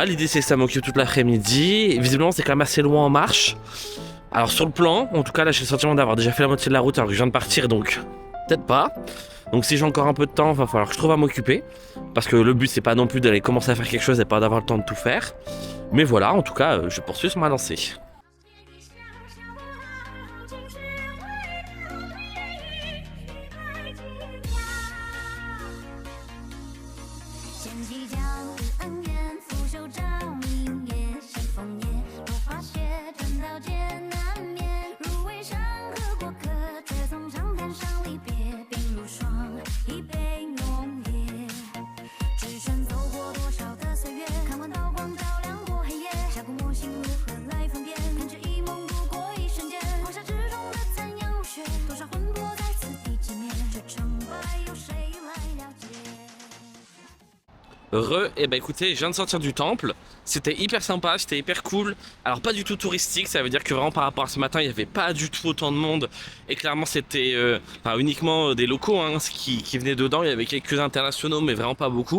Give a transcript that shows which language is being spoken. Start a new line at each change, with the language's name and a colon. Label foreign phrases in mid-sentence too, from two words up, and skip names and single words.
French: L'idée, c'est que ça m'occupe toute l'après-midi. Visiblement, c'est quand même assez loin en marche. Alors sur le plan, en tout cas là j'ai le sentiment d'avoir déjà fait la moitié de la route alors que je viens de partir donc peut-être pas. Donc si j'ai encore un peu de temps, va falloir que je trouve à m'occuper. Parce que le but c'est pas non plus d'aller commencer à faire quelque chose et pas d'avoir le temps de tout faire. Mais voilà, en tout cas je poursuis sur ma lancée.
Chinese: 掀起江湖恩怨，拂袖照明夜，山风夜，落花雪，尘道艰难眠。入围山河过客，却从长滩上离别，鬓如霜，一杯浓烈。只身走过多少的岁月，看完刀光照亮过黑夜，下过魔心如何来分辨？看这一梦度过一瞬间，黄沙之中的残阳如血，多少魂魄在此地寂灭，这成败由谁来了解？
French: Et bah écoutez, je viens de sortir du temple, c'était hyper sympa, c'était hyper cool. Alors pas du tout touristique, ça veut dire que vraiment par rapport à ce matin, il n'y avait pas du tout autant de monde. Et clairement c'était uniquement des locaux hein, qui venaient dedans, il y avait quelques internationaux mais vraiment pas beaucoup.